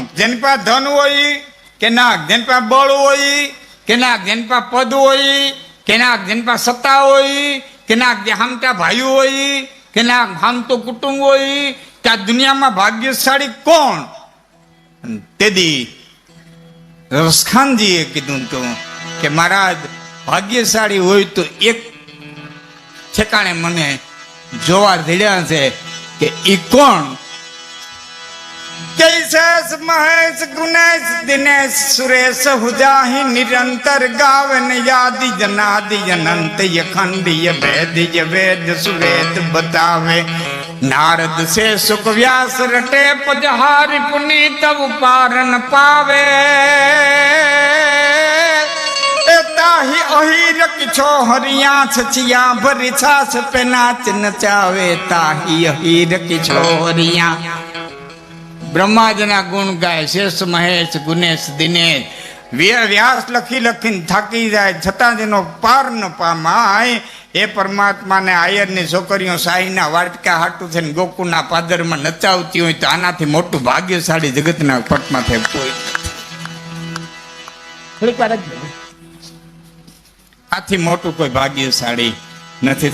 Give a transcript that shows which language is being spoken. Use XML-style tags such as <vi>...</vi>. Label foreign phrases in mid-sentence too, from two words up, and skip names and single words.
<gu>જેની પાસે ધન હોય કે નાક, જેની પાસે બળ હોય કે નાક, જેની પાસે પદ હોય કે નાક, જેની પાસે સત્તા હોય કે નાક, જે હામટા ભાઈઓ હોય કે નાક, હામતો કુટુંબ હોય, કે આ દુનિયામાં ભાગ્યશાળી કોણ? તેથી રસખાનજીએ કીધું તું કે મહારાજ ભાગ્યશાળી હોય તો એક ઠેકાણે મને જોવા ધડ્યા છે કે ઈ કોણ?</gu> <bra>कैसेस महेश गुणेश दिनेश सुरेश हुजाहि निरंतर गावन यादि जनादि अनंत यखंडीय वेद्य वेद सुवेद बतावे नारद से सुख व्यास रटे पजहारि पुनीत उपारन पावे ताहि अहिर किछो हरिया छचिया भरी छाछ पे नाच नचावे ताहि अहिर किछो हरिया</bra> <gu>બ્રહ્માજીના ગુણ ગાય શેષ મહેશ ગુનેશ દિનેશ. વ્યાસ લખી લખીને થાકી જાય છતાં જેનો પાર ન પામાય એ પરમાત્માને આયરની છોકરીઓ સાહીના વાટકા હાટું થઈને ગોકુળના પાદરમાં નચાવતી હોય તો આનાથી મોટું ભાગ્યશાળી જગતના પટમાં થાય કોઈ આથી મોટું કોઈ ભાગ્યશાળી નથી.</gu>